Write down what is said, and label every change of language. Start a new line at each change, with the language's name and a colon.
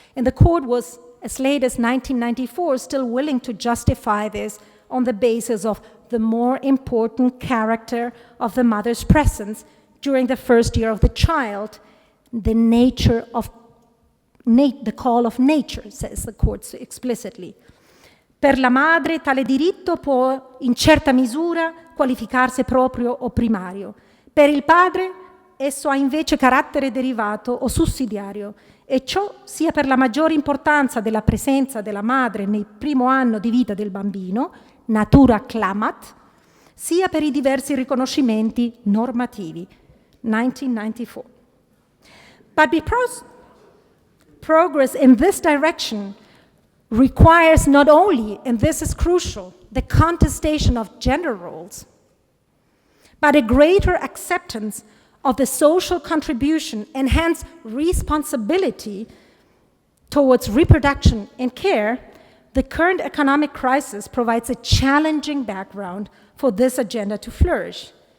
English: And the court was, as late as 1994, still willing to justify this on the basis of the more important character of the mother's presence during the first year of the child, the nature of the call of nature, says the court explicitly.
Italian: Per la madre tale diritto può in certa misura qualificarsi proprio o primario. Per il padre esso ha invece carattere derivato o sussidiario, e ciò sia per la maggiore importanza della presenza della madre nel primo anno di vita del bambino, natura clamat, sia per i diversi riconoscimenti normativi.
English: 1994. But because progress in this direction requires not only, and this is crucial, the contestation of gender roles, but a greater acceptance of the social contribution and hence responsibility towards reproduction and care, the current economic crisis provides a challenging background for this agenda to flourish.